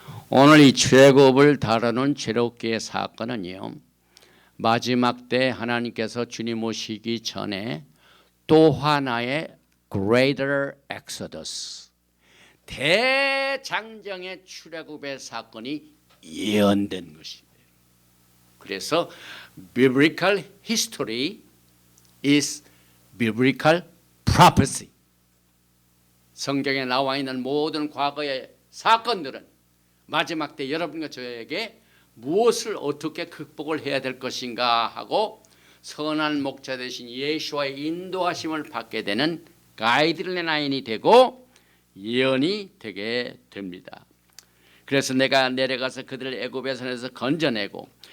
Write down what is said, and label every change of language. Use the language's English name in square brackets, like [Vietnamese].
[Korean] 오늘 이 출애굽을 다루는 출애굽기의 사건은요, 마지막 때 하나님께서 주님 오시기 전에 또 하나의 Greater Exodus, 대장정의 출애굽의 사건이 예언된 것입니다. [English] 그래서 Biblical History is Biblical Prophecy. [Korean] 성경에 나와 있는 모든 과거의 사건들은 마지막 때 여러분과 저에게 무엇을 어떻게 극복을 해야 될 것인가 하고 선한 목자 되신 예수와의 인도하심을 받게 되는 가이드라인이 되고 예언이 되게 됩니다. 그래서 내가 내려가서 그들을 애굽의 손에서 건져내고